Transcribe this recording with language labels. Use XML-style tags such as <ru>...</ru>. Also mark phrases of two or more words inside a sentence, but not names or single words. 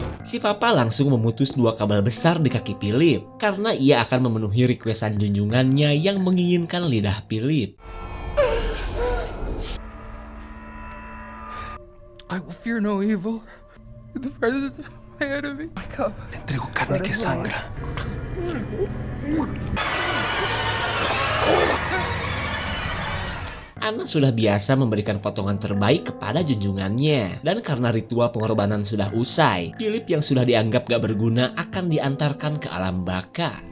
<id>si Papa langsung memutus 2 kabel besar di kaki Philip karena ia akan memenuhi requestan junjungannya yang menginginkan lidah Philip.</id> <en>I will fear no evil in the presence of my enemy. My cup.</en> <es>Te entrego carne que sangra.</es> <id>Anna sudah biasa memberikan potongan terbaik kepada junjungannya. Dan karena ritual pengorbanan sudah usai, Philip yang sudah dianggap gak berguna akan diantarkan ke alam baka.</id>